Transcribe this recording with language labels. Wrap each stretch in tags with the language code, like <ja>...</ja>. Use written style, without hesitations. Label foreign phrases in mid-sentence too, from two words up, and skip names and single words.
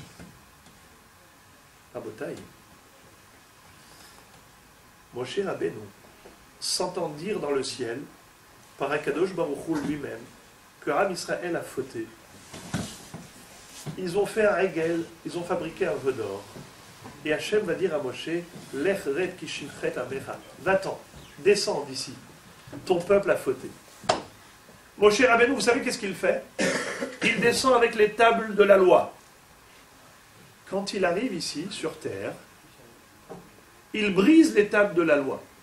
<fr>Rabotaï, Moshe Rabbeinu s'entend dire dans le ciel, par Akadosh Baruch Hu lui-même, que Am Israël a fauté. Ils ont fait un régel, ils ont fabriqué un veau d'or. Et Hachem va dire à Moshe,</fr> <he>לך רד כי שחת עמך,</he> <fr>va-t'en, descends d'ici, ton peuple a fauté. Moshe Rabbeinu, vous savez qu'est-ce qu'il fait? Il descend avec les tables de la loi. Quand il arrive ici, sur terre, il brise les tables de la loi.</fr>